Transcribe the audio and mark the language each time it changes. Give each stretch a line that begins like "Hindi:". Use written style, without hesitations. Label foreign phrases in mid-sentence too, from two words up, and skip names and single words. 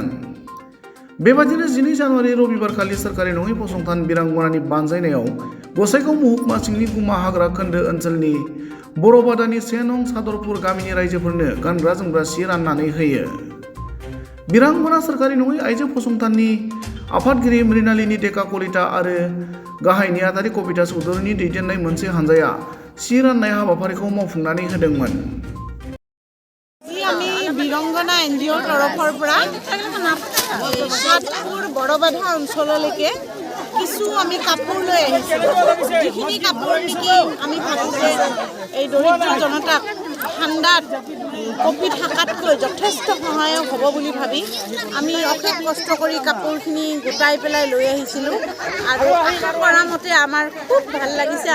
Bodo: बेबादिनो 12 जानुवारि रबिबारखालि सोरखारि नङै फसंथान बिरांगनानि बानजायनायाव गसाइगाव महकुमा सिंनि गुमा हाग्रा खोन्दो ओनसोलनि बरबादानि 1 नं सादरपुर गामिनि रायजोफोरनो गानग्रा जोमग्रा सि राननानै होयो। बिरांगना सोरखारि नङै आइजो फसंथाननि आफादगिरि मृणालिनी डेका कलिता आरो गाहाय नेहाथारि कबिता चौधुरीनि दैदेननाय मोनसे हानजाया सि राननाय हाबाफारिखौ मावफुंनानै होदोंमोन।
Assamese: আমি বিৰংগনা এনজিঅ'ৰ তৰফৰ পৰা সাতপুৰ বৰবাধা অঞ্চললৈকে কিছু আমি কাপোৰ লৈ আহিছিলোঁ। যিখিনি কাপোৰ নেকি আমি ভাবোঁ যে এই দৰিদ্ৰ জনতাক ঠাণ্ডাত কপি থকাতকৈ যথেষ্ট সহায়ক হ'ব বুলি ভাবি আমি অশেষ কষ্ট কৰি কাপোৰখিনি গোটাই পেলাই লৈ আহিছিলোঁ আৰু আশা কৰা মতে আমাৰ খুব ভাল লাগিছে।